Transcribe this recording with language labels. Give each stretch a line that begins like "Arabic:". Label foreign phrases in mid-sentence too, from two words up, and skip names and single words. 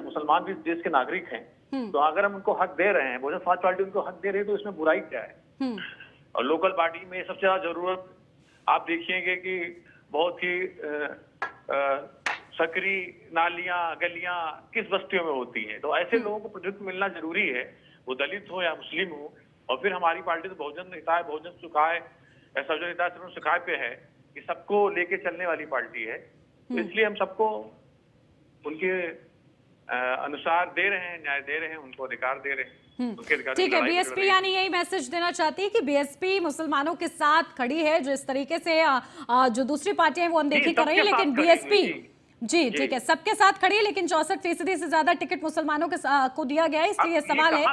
Hindi: मुसलमान भी देश के नागरिक हैं, तो अगर हम उनको हक दे रहे हैं, बहुजन समाज पार्टी उनको हक दे रही है, तो इसमें बुराई क्या है? और
English: local party
Hindi: में सबसे ज्यादा जरूरत आप देखिएगा कि बहुत ही सकरी नालियां गलियां किस बस्तियों में होती हैं। तो ऐसे लोगों को प्रतिनिधित्व मिलना जरूरी है, वो दलित हो या मुस्लिम हो। और फिर हमारी पार्टी तो
Sanskrit: बहुजन हिताय बहुजन सुखाय, सर्वजन हिताय सर्वजन सुखाय
Hindi: पे है कि सबको लेके चलने वाली पार्टी है। तो इसलिए हम सबको उनके अनुसार दे रहे हैं, न्याय दे रहे हैं, उनको अधिकार दे रहे हैं। ठीक है, बीएसपी यानी यही मैसेज देना चाहती है कि बीएसपी मुसलमानों के साथ खड़ी है। जो इस तरीके से जो दूसरी पार्टियां हैं वो अनदेखी कर रही है, लेकिन जी ठीक है, सबके साथ खड़ी है, लेकिन 64% से ज्यादा टिकट मुसलमानों को दिया गया है, इसलिए सवाल है